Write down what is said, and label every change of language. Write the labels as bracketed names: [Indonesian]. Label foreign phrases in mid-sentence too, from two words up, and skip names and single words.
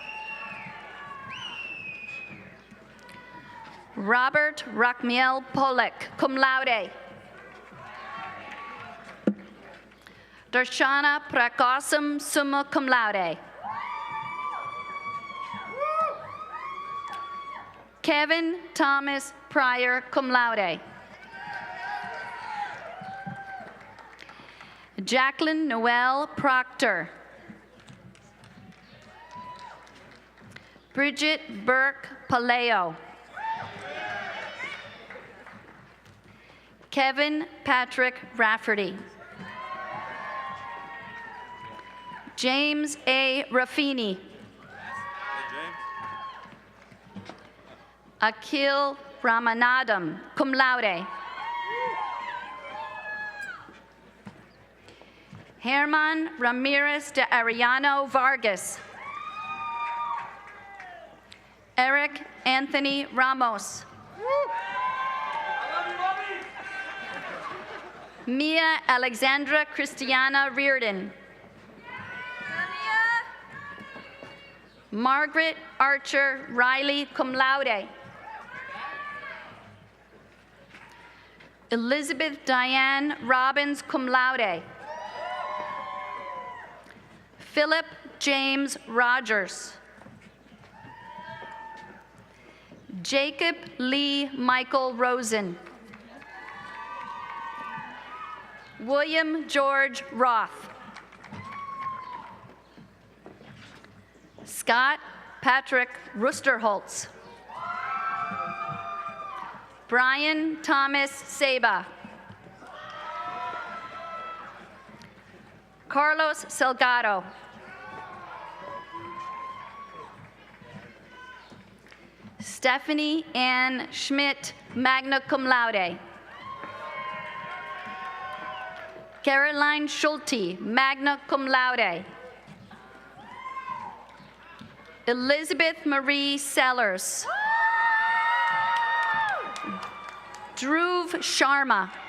[English] Robert Rachmiel Polek, [Latin] cum laude. [English] Darshana Prakasam, [Latin] summa cum laude. [English] Kevin Thomas Pryor, [Latin] cum laude. [English] Jacqueline Noel Proctor. Bridget Burke Paleo. Kevin Patrick Rafferty. James A. Raffini. Akhil Ramanadam, [Latin] cum laude. [English] Herman Ramirez de Arellano Vargas. Eric Anthony Ramos. Mia Alexandra Christiana Reardon. Margaret Archer Riley, [Latin] cum laude. [English] Elizabeth Diane Robbins, [Latin] cum laude. [English] Philip James Rogers. Jacob Lee Michael Rosen. William George Roth. Scott Patrick Rusterholtz. Brian Thomas Saba. Carlos Salgado. Stephanie Ann Schmidt, [Latin] magna cum laude. [English] Caroline Schulte, [Latin] magna cum laude. [English] Elizabeth Marie Sellers. Dhruv Sharma.